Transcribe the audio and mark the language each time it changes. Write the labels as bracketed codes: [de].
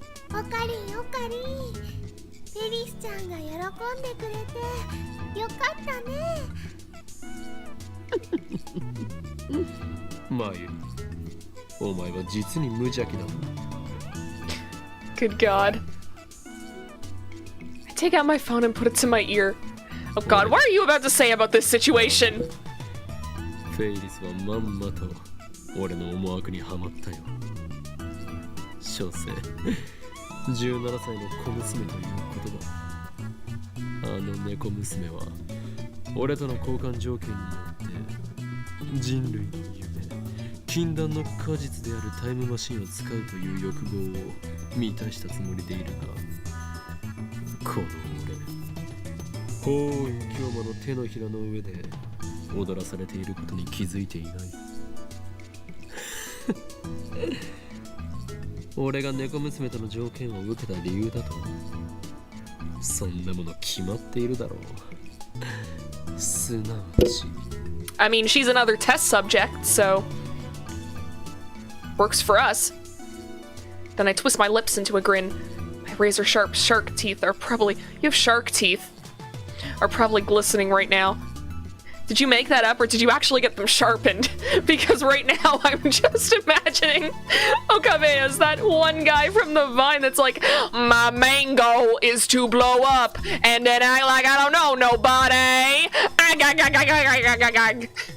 [ja] オカリンオカリンフェリスちゃんが喜んでくれてよかったねマユお前は実に無邪気だ [en] Good God. I take out my phone and put it to my ear. Oh God, what are you about to say about this situation? [ja] フェイリスはまんまと俺の思惑にはまったよ小生17歳の小娘という言葉あの猫娘は俺との交換条件によって人類の夢禁断の果実であるタイムマシンを使うという欲望を満たしたつもりでいるがこの俺法院京馬の手のひらの上で踊らされていることに気づいていない俺が猫娘との条件を受けた理由だとそんなもの決まっているだろうすなわち [en] I mean, she's another test subject, so... Works for us. Then I twist my lips into a grin. My razor-sharp shark teeth are probably... You have shark teeth. Are probably glistening right now. Did you make that up, or did you actually get them sharpened? Because right now, I'm just imagining Okabe as that one guy from the Vine that's like, my main goal is to blow up, and then I don't know nobody.